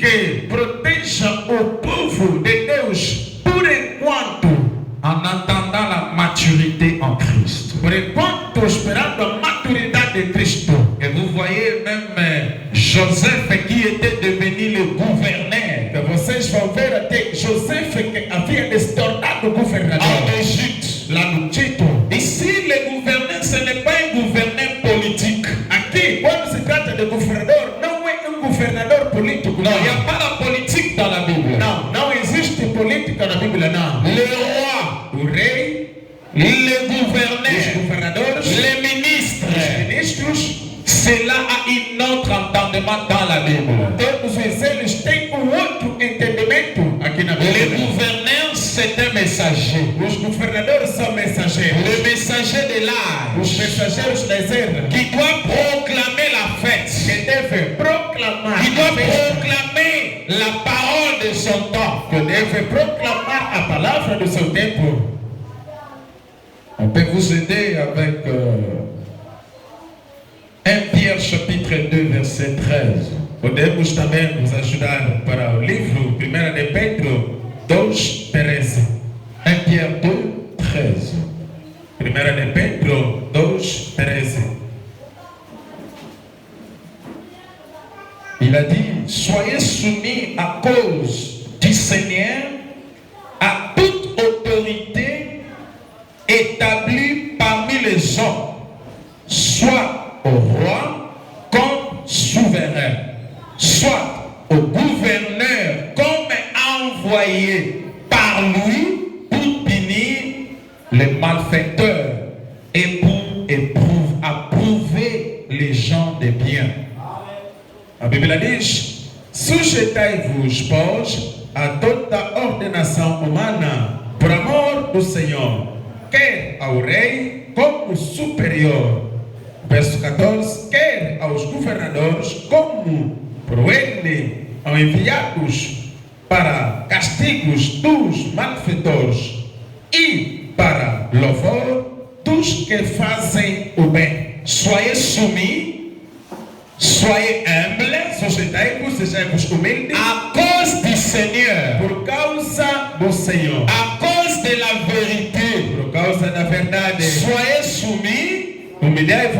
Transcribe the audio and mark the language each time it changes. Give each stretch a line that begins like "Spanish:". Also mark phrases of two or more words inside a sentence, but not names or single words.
Portuguese: que proteja o povo de Deus por enquanto,
French: en attendant la maturité en Christ.
Portuguese: por enquanto esperando a maturidade de Cristo.
French: Et vous voyez même Joseph qui était devenu le gouverneur
Portuguese: Que vocês vão ver até José que havia de se tornar governador
French: en Égypte.
Portuguese: lá no Tito.
French: Ici, le gouverneur, ce n'est pas un gouverneur politique.
Portuguese: Aqui, quando se trata de governador, não é governador político.
French: Non, il n'y a pas la politique dans la Bible.
Portuguese: Não existe política na Bíblia, não.
French: Le roi,
Portuguese: O rei,
French: le
Portuguese: os
French: gouverneur,
Portuguese: governadores,
French: les ministres,
Portuguese: os ministros,
French: cela a un autre entendement dans la Bible.
Portuguese: todos eles têm outro entendimento aqui na
French: Le
Portuguese: Bíblia.
French: gouverneur, c'est un messager.
Portuguese: Os governadores são mensageiros.
French: Le messager de l'âge
Portuguese: Os mensageiros das eras
French: qui doit proclamer la fête,
Portuguese: que devem proclamar
French: qui doit
Portuguese: a festa,
French: proclamer la parole de son temps.
Portuguese: que devem proclamar a palavra do seu tempo.
French: On peut vous aider avec 1 Pierre chapitre 2 verset 13.
Portuguese: Podemos também nos ajudar para o livro 1 de Pedro 2:13.
French: 1 Pierre 2, 13.
Portuguese: 1 de Pedro 2:13.
French: Il a dit, soyez soumis à cause du Seigneur à toute autorité établie parmi les hommes, soit au roi comme souverain, soit au gouverneur comme envoyé par lui pour punir les malfaiteurs et pour approuver les gens de bien.
Portuguese: A Bíblia diz: sujeitai-vos, pois, a toda ordenação humana, por amor do Senhor, quer ao rei como superior. Verso 14: quer aos governadores como por ele ao enviados para castigos dos malfeitores e para louvor dos que fazem o bem.
French: Soyez soumis, soyez humbles,
Portuguese: Sujeitai-vos, sejais humildes,
French: à cause du Seigneur,
Portuguese: por causa do Senhor,
French: à cause de la vérité.
Portuguese: por causa da verdade.
French: Soyez soumis
Portuguese: Humilhai-vos